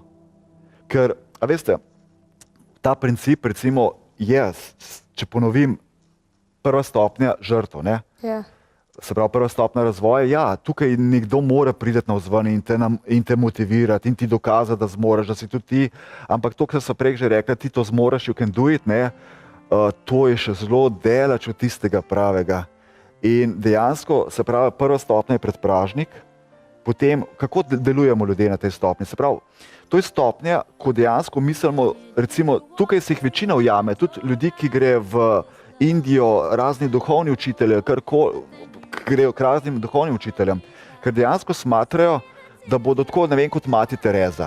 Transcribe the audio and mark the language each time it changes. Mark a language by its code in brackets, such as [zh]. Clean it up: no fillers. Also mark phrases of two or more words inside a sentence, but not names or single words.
[sl] Ker, a veste, ta princip recimo je, če ponovim, prva stopnja žrtev, ne? Se pravi, prva stopnja razvoja, ja, tukaj nekdo mora priti navzven in te motivirati in ti dokazati, da zmoreš, da si tudi ti, ampak to, kar sem prej že rekla, ti to zmoreš, [en] you can do it, [sl] ne, to je še zelo daleč od tistega pravega. In dejansko, se pravi, prva stopnja je predpražnik, potem, kako delujemo ljudje na tej stopnji, se pravi, to je stopnja, ko dejansko mislimo, recimo, tukaj se jih večina ujame, tudi ljudi, ki gre v Indijo, razni duhovni učitelji, grejo k raznim duhovnim učiteljem, ker dejansko smatrajo, da bodo tako, ne vem, kot mati Tereza.